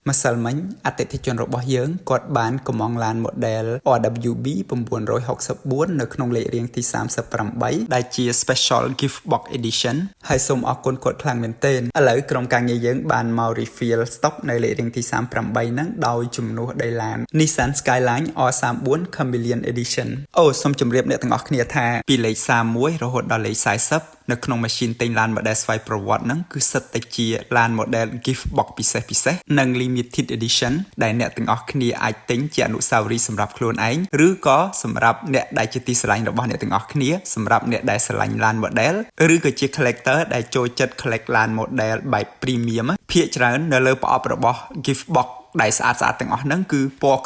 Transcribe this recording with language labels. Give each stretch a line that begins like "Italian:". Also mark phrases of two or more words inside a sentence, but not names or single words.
Khmer: ម្សិលមិញអតិថិជនរបស់យើងគាត់បានកំងឡាន model RWB 964នៅក្នុងលេខរៀងទី38ដែលជា Special Gift Box Edition ហើយសូមអរគុណគាត់ខ្លាំងមែនទែនឥឡូវក្រុមការងារយើងបានមក
English: refill stock
Khmer: នៅលេខរៀងទី38ហ្នឹងដោយជំនួសដីឡាន Nissan Skyline R34 Chameleon Edition សូមជម្រាបអ្នកទាំងអស់គ្នាថាពីលេខ31រហូតដល់លេខ40នៅក្នុងម៉ាស៊ីនទិញឡាន model ស្វ័យប្រវត្តិហ្នឹងគឺសិតតែជាឡាន model
English: gift box
Khmer: ពិសេសនិង
English: limited edition
Khmer: ដែលអ្នកទាំងអស់គ្នាអាចទិញជាអនុស្សាវរីយ៍សម្រាប់ខ្លួនឯងឬក៏សម្រាប់អ្នកដែលជាទីស្រឡាញ់របស់អ្នកទាំងអស់គ្នាសម្រាប់អ្នកដែលស្រឡាញ់ឡាន model ឬក៏ជា collector ដែលចូលចិត្ត collect ឡាន model បែប premium ភាគច្រើននៅលើប្រអប់របស់
English: gift box
Khmer: ដែលស្អាតទាំងអស់ហ្នឹងគឺពណ៌